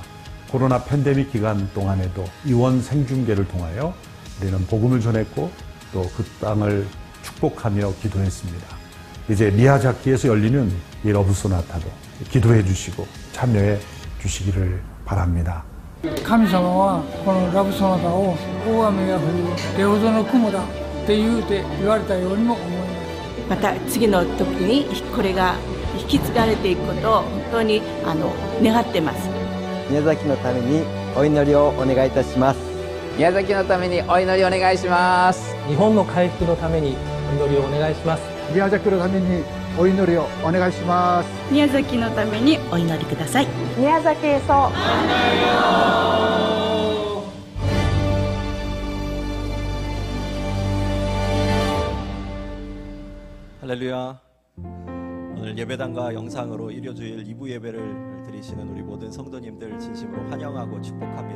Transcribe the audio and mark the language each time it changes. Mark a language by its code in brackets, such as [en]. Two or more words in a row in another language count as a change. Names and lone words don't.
[ko] 코로나 팬데믹 기간 동안에도 이원 생중계를 통하여 우리는 복음을 전했고 또 그 땅을 축복하며 기도했습니다. 이제 미야자키에서 열리는 이 러브 소나타도 기도해 주시고 참여해 주시기를 바랍니다. [ja] 神様はこのラブソナタを大雨が降るレオドの雲だって言われたようにも思います。また次の時にこれが引き継がれていくことを本当に願ってます。宮崎のためにお祈りをお願いいたします。宮崎のためにお祈りお願いします。日本の回復のためにお祈りをお願いします。 미야자키의 ためにお祈りをお願いします。宮崎のためにお祈りください。宮崎へそう。 [ko] 할렐루야. 오늘 예배당과 영상으로 일요주일 2부 예배를 드리시는 우리 모든 성도님들 진심으로 환영하고 축복합니다.